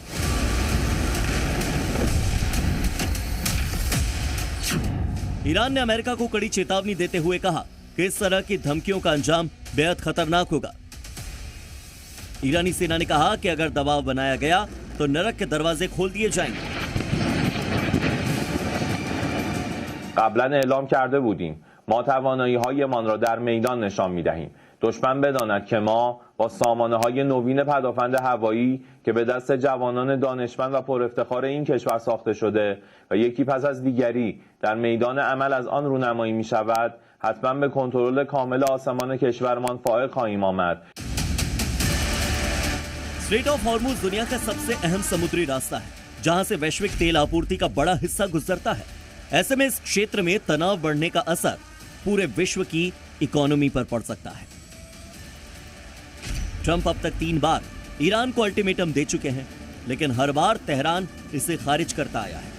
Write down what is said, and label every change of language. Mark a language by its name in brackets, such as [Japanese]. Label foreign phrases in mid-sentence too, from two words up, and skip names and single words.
[Hindi] ईरान ने अमेरिका को कड़ी चेतावनी देते हुए कहा कि इस तरह की धमकियों का अंजाम बेहद खतरनाक होगा। ईरानी सेना ने कहा कि अगर दबाव बनाया गया तो नरक के दरवाजे खोल दिए जाएंगे। [Persian] قبلا اعلام کرده بودیم ما توانایی‌هایمان را در میدان نشان می‌دهیم. دشمن بداند که ما با سامانه‌های نوین پدافند هوایی که به دست جوانان دانشمند و پرافتخار این کشور ساخته شده و یکی پس از دیگری در میدان عمل از آن رونمایی می‌شود، حتما به کنترل کامل آسمان کشورمان فائق خواهیم آمد. [Hindi] स्ट्रेट ऑफ हॉर्मूज दुनिया का सबसे अहम समुद्री रास्ता है, जहां से वैश्विक तेल आपूर्ति का बड़ा हिस्सा गुजरता है। ऐसे में इस क्षेत्र में तनाव बढ़ने का असर पूरे विश्व की इकोनॉमी पर पड़ सकता है। ट्रंप अब तक 3 बार ईरान को अल्टीमेटम दे चुके हैं, लेकिन हर बार तेहरान इसे खारिज करता आया है।